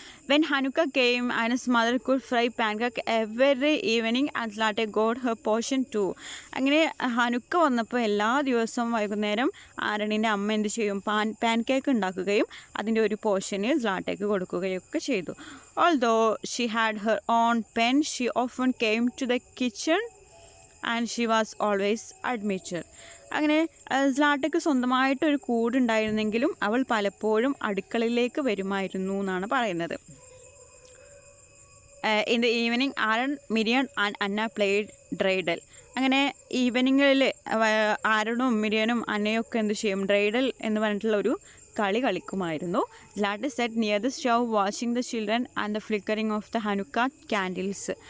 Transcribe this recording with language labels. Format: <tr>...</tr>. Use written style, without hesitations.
<en>When Hanukkah came, Anna's mother could fry pancake every evening and Zlate got her portion too.</en> <ml>അങ്ങനെ Hanukkah വന്നപ്പോൾ എല്ലാ ദിവസവും വൈകുന്നേരം ആരണിൻ്റെ അമ്മ എന്ത് ചെയ്യും, പാൻകേക്ക് ഉണ്ടാക്കുകയും അതിൻ്റെ ഒരു പോർഷന് സ്ലാട്ടയ്ക്ക് കൊടുക്കുകയൊക്കെ ചെയ്തു.</ml> <en>Although she had her own pen, she often came to the kitchen and she was always admitted.</en> <ml>അങ്ങനെ സ്ലാട്ടയ്ക്ക് സ്വന്തമായിട്ടൊരു കൂടുണ്ടായിരുന്നെങ്കിലും അവൾ പലപ്പോഴും അടുക്കളയിലേക്ക് വരുമായിരുന്നു എന്നാണ് പറയുന്നത്.</ml> <en>In the evening, Aaron, Miriam and Anna played dreidel.</en> <ml>അങ്ങനെ ഈവനിങ്ങളിൽ ആരണും മിരിയനും അന്നയൊക്കെ എന്ത് ചെയ്യും, ഡ്രൈഡൽ എന്ന് പറഞ്ഞിട്ടുള്ള ഒരു കളി കളിക്കുമായിരുന്നു.</ml> <en>Zlate sat near the stove watching the children and the flickering of the Hanukkah candles.</en>